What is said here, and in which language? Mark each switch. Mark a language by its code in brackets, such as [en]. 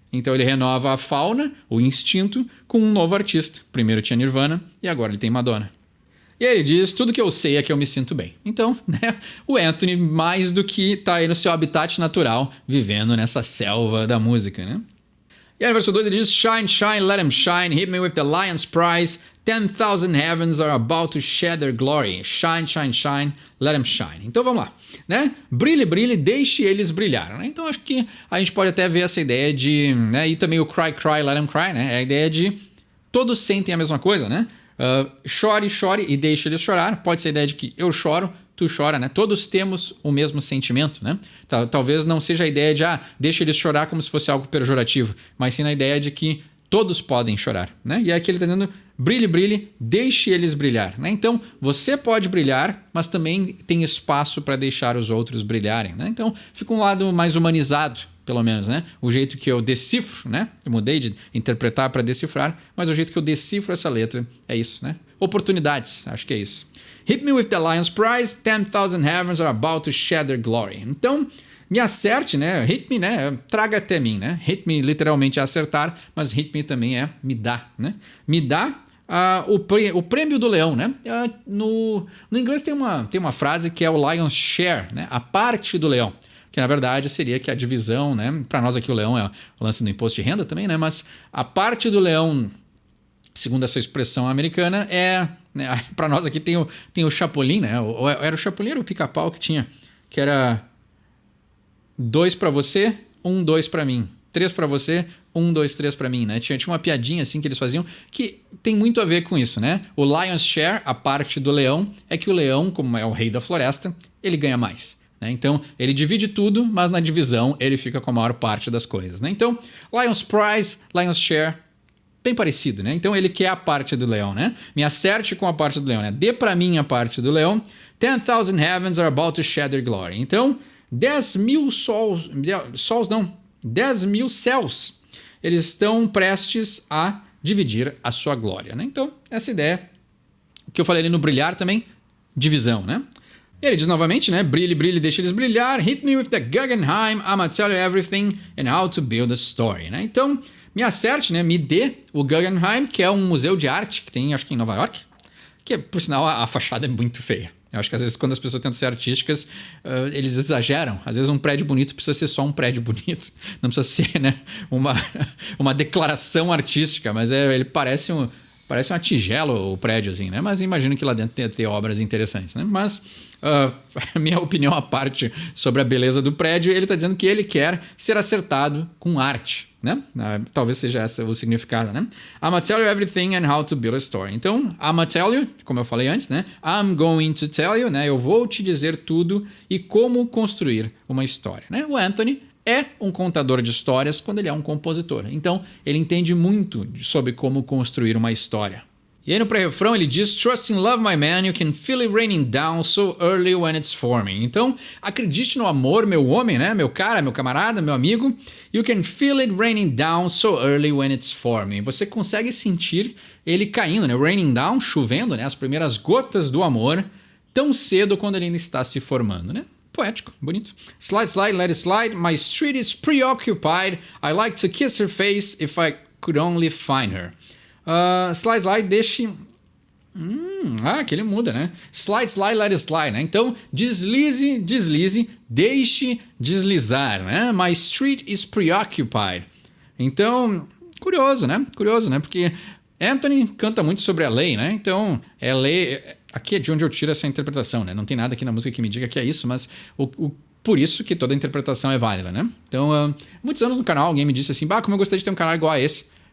[pt] Então ele renova a fauna, o instinto, com um novo artista. Primeiro tinha Nirvana e agora ele tem Madonna. E aí ele diz, tudo que eu sei é que eu me sinto bem. Então, né, o Anthony mais do que está aí no seu habitat natural, vivendo nessa selva da música, né? E aí no verso 2 ele diz, [en] shine, shine, let him shine, hit me with the lion's prize, 10,000 heavens are about to shed their glory. Shine, shine, shine, let them shine. [pt] Então vamos lá, né? Brilhe, brilhe, deixe eles brilhar, né? Então acho que a gente pode até ver essa ideia de, né? E também o [en] cry, cry, let them cry, [pt] né? É a ideia de todos sentem a mesma coisa, né? Chore, chore e deixe eles chorar. Pode ser a ideia de que eu choro, tu chora, né? Todos temos o mesmo sentimento, né? Talvez não seja a ideia de, deixa eles chorar como se fosse algo pejorativo, mas sim na ideia de que todos podem chorar, né? E aqui ele está dizendo, brilhe, brilhe, deixe eles brilhar, né? Então, você pode brilhar, mas também tem espaço para deixar os outros brilharem, né? Então, fica um lado mais humanizado, pelo menos, né? O jeito que eu decifro, né? Eu mudei de interpretar para decifrar, mas o jeito que eu decifro essa letra é isso, né? Oportunidades, acho que é isso. [en] Hit me with the lion's prize, 10,000 heavens are about to shed their glory. [pt] Então, me acerte, né? [en] Hit me, [pt] né? Traga até mim, né? [en] Hit me [pt] literalmente é acertar, mas [en] hit me [pt] também é me dá, né? Me dá o prêmio do leão, né? No inglês tem uma frase que é o [en] lion's share, [pt] né? A parte do leão, que na verdade seria que a divisão, né? Para nós aqui o leão é o lance do imposto de renda também, né? Mas a parte do leão, segundo essa expressão americana, né? Para nós aqui tem o chapolim, né? Era o chapolim ou o pica-pau que tinha, que era 2 para você, 1, 2 para mim. 3 para você, 1, 2, 3 para mim, né? Tinha uma piadinha assim que eles faziam que tem muito a ver com isso, né? O [en] lion's share, [pt] a parte do leão, é que o leão, como é o rei da floresta, ele ganha mais, né? Então, ele divide tudo, mas na divisão ele fica com a maior parte das coisas, né? Então, [en] lion's prize, lion's share, [pt] bem parecido, né? Então, ele quer a parte do leão, né? Me acerte com a parte do leão, né? Dê para mim a parte do leão. [en] 10,000 heavens are about to shed their glory. [pt] Então, 10 mil não, 10 mil céus, eles estão prestes a dividir a sua glória, né? Então, essa ideia que eu falei ali no brilhar também, divisão, né? E ele diz novamente, né? Brilhe, brilhe, deixe eles brilhar. [en] Hit me with the Guggenheim, I'ma tell you everything and how to build a story, [pt] né? Então, me acerte, né? Me dê o Guggenheim, que é um museu de arte que tem, acho que em Nova York, que, por sinal, a fachada é muito feia. Eu acho que às vezes quando as pessoas tentam ser artísticas, eles exageram. Às vezes um prédio bonito precisa ser só um prédio bonito. Não precisa ser, né, uma declaração artística, mas ele parece Parece uma tigela o prédiozinho, né? Mas imagino que lá dentro tem ter obras interessantes, né? Mas minha opinião à parte sobre a beleza do prédio, ele está dizendo que ele quer ser acertado com arte, né? Talvez seja esse o significado, né? [en] I'ma tell you everything and how to build a story. [pt] Então, [en] I'ma tell you, [pt] como eu falei antes, né? [en] I'm going to tell you, [pt] né? Eu vou te dizer tudo e como construir uma história, né? O Anthony é um contador de histórias quando ele é um compositor. Então, ele entende muito sobre como construir uma história. E aí no pré-refrão ele diz: [en] Trust in love, my man, you can feel it raining down so early when it's forming. [pt] Então, acredite no amor, meu homem, né? Meu cara, meu camarada, meu amigo. [en] You can feel it raining down so early when it's forming. [pt] Você consegue sentir ele caindo, né? [en] Raining down, [pt] chovendo, né? As primeiras gotas do amor, tão cedo quando ele ainda está se formando, né? Poético, bonito. [en] Slide, slide, let it slide. My street is preoccupied. I like to kiss her face if I could only find her. Slide, slide, [pt] deixe... que ele muda, né? [en] Slide, slide, let it slide, [pt] né? Então, deslize, deslize, deixe deslizar, né? [en] My street is preoccupied. [pt] Então, curioso, né? Curioso, né? Porque Anthony canta muito sobre LA, né? Então, LA... Aqui é de onde eu tiro essa interpretação, né? Não tem nada aqui na música que me diga que é isso, mas por isso que toda interpretação é válida, né? Então, muitos anos no canal alguém me disse assim, como eu gostaria de ter um canal igual a esse.